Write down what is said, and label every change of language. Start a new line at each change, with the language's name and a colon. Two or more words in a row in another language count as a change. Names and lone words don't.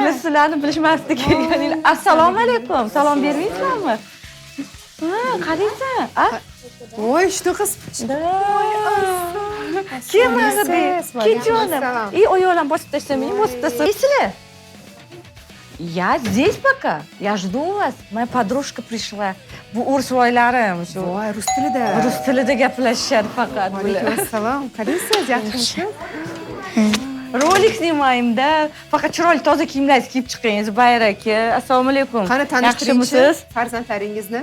Uzbek: Sizlarni bilishmasdik kelganinglar. Assalomu alaykum. Salom bermaysizlarmi? Ha, qaraysan. Voy, shunaqa Kim haqida? Kechonim. Oyoqlarni bosib tashlamayman, bosib tashlaysizlar.
Russian: Я здесь пока. Я жду вас. Моя подружка пришла.
Uzbek: Bu o'rsvoylarim shu. Voy, rus tilida. Rus tilida gaplashishadi faqat. Alaykum assalom. Qalaysiz? Yaxshimisiz? Rolik snimaymda. Faqat chiroyli toza kiyimlaringizni kiyib chiqing. Zubayr aka. Assalomu alaykum. Qani tanishtiringchi Yaxshimisiz? farzandlaringizni?